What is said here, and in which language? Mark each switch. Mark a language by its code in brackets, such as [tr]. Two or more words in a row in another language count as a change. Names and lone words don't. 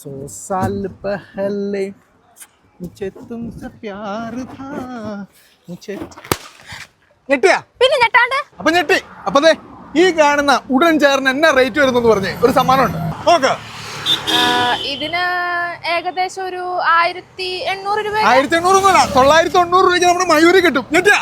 [hi] सौ साल पहले मुझे तुमसे प्यार था मुझे ഞെട്ടിയാ [ml] പിന്നെ ഞെട്ടാണ്ട് അപ്പൊ ഞെട്ടി അപ്പൊ ദേ ഈ കാണുന്ന ഉടൻ ചേർന്ന് എന്നാ റേറ്റ് വരുന്നെന്ന് പറഞ്ഞേ ഒരു സമ്മാനമുണ്ട് നോക്ക് ഇതിന് ഏകദേശം ഒരു 1800 രൂപ 1800 990 രൂപയ്ക്ക് നമ്മുടെ മയൂരി കിട്ടും ഞെട്ടിയാ